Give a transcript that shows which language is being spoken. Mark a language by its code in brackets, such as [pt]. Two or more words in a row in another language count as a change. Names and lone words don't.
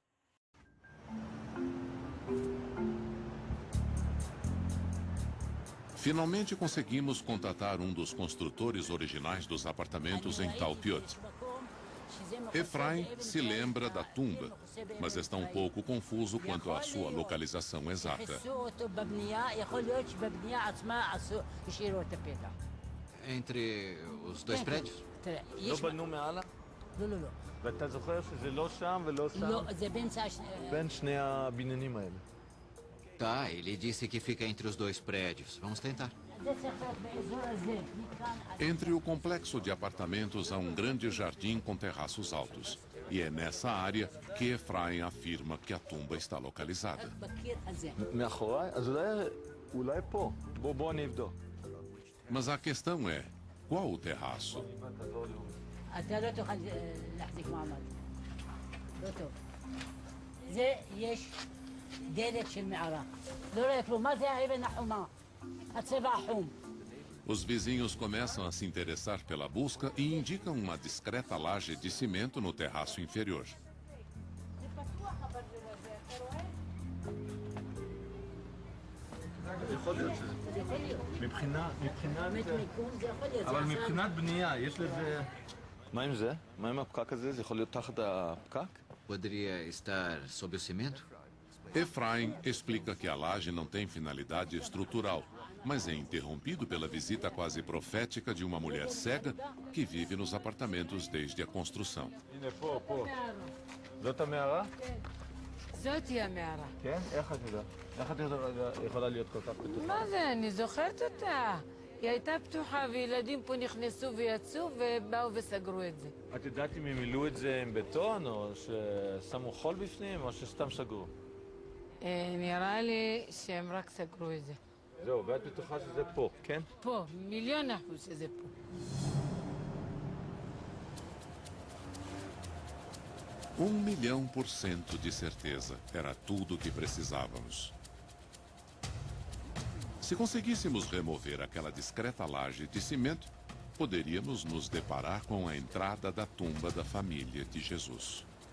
[pt] Finalmente conseguimos contatar um dos construtores originais dos apartamentos em Talpiot. Efraim se lembra da tumba, mas está um pouco confuso quanto à sua localização exata. Entre os dois prédios? [he] ואתה זוכר שזה לא שם ולא שם? לא, זה בין שני הבניינים האלה. [pt] Tá, ele disse que fica entre os dois prédios. Vamos tentar. Entre o complexo de apartamentos há um grande jardim com terraços altos. E é nessa área que Efraim afirma que a tumba está localizada. [he] מאחוריי? אז אולי פה. בוא נבדוק. [pt] Mas a questão é, qual o terraço? [he] אתה לא תוכל להחזיק מעמד. לא טוב. זה יש דלת של מערה. לא רואה כלום. מה זה האבן החומה? הצבע החום. [pt] Os vizinhos começam a se interessar pela busca e indicam uma discreta laje de cimento no terraço inferior. [he] אבל מבחינת בנייה, יש לזה... מה עם זה? מה עם הפקק הזה? זה יכול להיות תחת הפקק? [pt] Poderia estar sob o cimento? Efraim explica que a laje não tem finalidade estrutural, mas é interrompido pela visita quase profética de uma mulher cega que vive nos apartamentos desde a construção. [he] הנה, פה. זאת המערה? זאתי המערה. כן? איך את יודעת? איך את יכולה להיות כל כך בטוחה? מה זה? אני זוכרת אותה. היא הייתה פתוחה וילדים פה נכנסו ויצאו ובאו וסגרו את זה. את יודעת אם הם מילאו את זה עם בטון או ששמו חול בפנים או שסתם סגרו? נראה לי שהם רק סגרו את זה. זהו, ואת בטוחה שזה פה, כן? פה, 1,000,000% שזה פה. [pt] Um 1.000.000% de certeza. Era tudo o que precisávamos. Se conseguíssemos remover aquela discreta laje de cimento, poderíamos nos deparar com a entrada da tumba da família de Jesus.